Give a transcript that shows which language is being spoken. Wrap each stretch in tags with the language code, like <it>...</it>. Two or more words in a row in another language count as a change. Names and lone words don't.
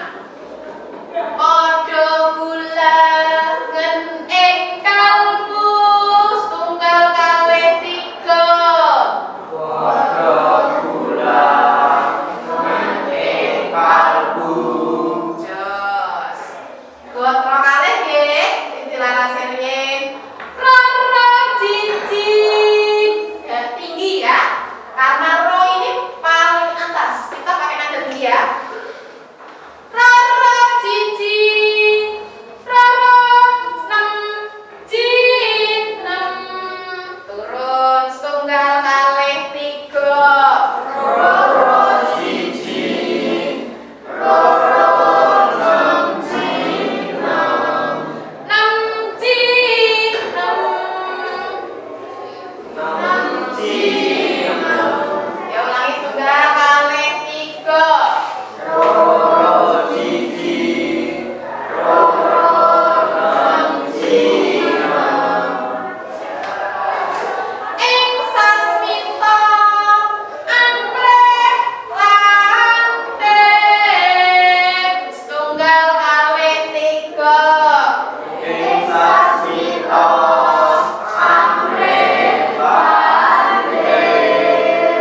<jv>Padha gulangen ing kalbu setunggal kalih tiga. Padha gulangen ing kalbu. Jos. Gotra kalih nggih, dilarasi riyin. Rara cici.</jv> <id>Tinggi ya. Karena ro ini paling atas. Kita pakai nada tinggi ya.</id> <jv>Rara cici. Rara nem ci nem. Turun setunggal kalih tiga. Roro siji, roro nem ci nem. Nem ci nem. Nem ci nem. Ya ulangi setunggal kalih tiga. Roro siji, roro nem ci nem. Ing sasmita anggrek lantik setunggal kalih tiga. Ing sasmita anggrek lantik.</jv>